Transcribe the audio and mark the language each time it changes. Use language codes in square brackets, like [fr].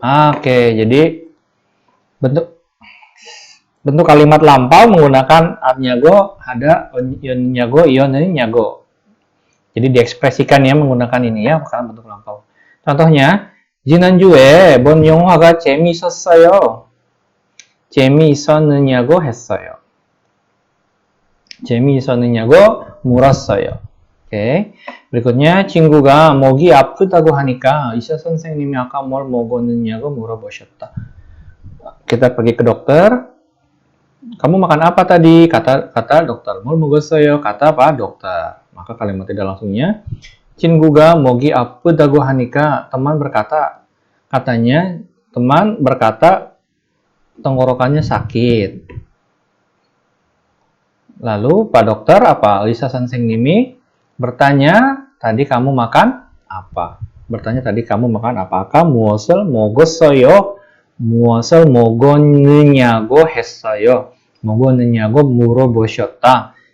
[id] Oke, jadi bentuk kalimat lampau menggunakan atnyago, ada nyago, nyago. Jadi diekspresikan ya menggunakan ini ya, bukan bentuk lampau. [ko] Contohnya, 지난주에 본 영화가 재미있었어요. 재미있었느냐고 했어요. 재미있었느냐고 물었어요. [id] Oke. [ko] berikutnya 친구가 목이 아프다고 하니까 의사 선생님이 아까 뭘 먹었느냐고 물어보셨다. [id] Kita pergi ke dokter. Kamu makan apa tadi? Kata dokter. [ko] 뭘 먹었어요? [id] Kata apa? Dokter. Maka kalimat tidak langsungnya [ko] 친구가 목이 아프다고 하니까 [id] teman berkata, katanya teman berkata tenggorokannya sakit. Lalu Pak Dokter apa? [ko] 의사 선생님이 [id] bertanya, tadi kamu makan apa? Bertanya tadi kamu makan apa? [ko] 아까 무엇을 먹었어요? 무엇을 먹었느냐고 했어요. 먹었느냐고 물어보셨다.